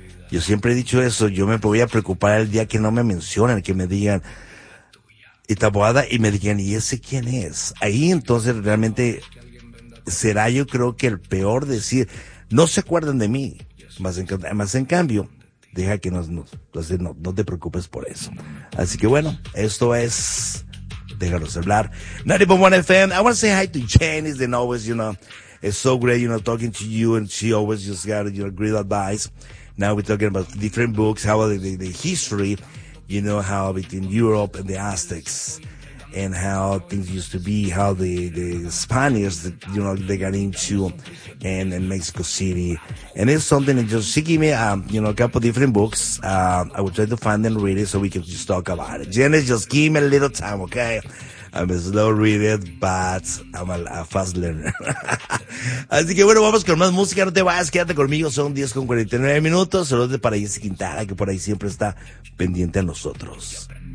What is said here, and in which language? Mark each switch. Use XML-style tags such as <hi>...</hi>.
<es>Yo siempre he dicho eso, yo me voy a preocupar el día que no me mencionen, que me digan, y taboada, y me digan, ¿y ese quién es? Ahí entonces realmente será, yo creo, que el peor decir, no se acuerdan de mí. Más en cambio, deja que no te preocupes por eso. Así que bueno, esto es Déjalos Hablar.</es> <en>90.1 FM, I want to say hi to Janice, they always, you know, it's so great, you know, talking to you, and she always just got your great advice. Now we're talking about different books, how the history, you know, how between Europe and the Aztecs, and how things used to be, how the Spaniards, you know, they got into and Mexico City. And it's something that just, she gave me, you know, a couple different books. I will try to find them, read it, so we can just talk about it. Janice, just give me a little time, okay? I'm a slow reader, but I'm a fast learner.</en> <es>Así que bueno, vamos con más música. No te vayas, quédate conmigo. Son 10:49. Saludos para Jesse Quintana, que por ahí siempre está pendiente a nosotros.</es>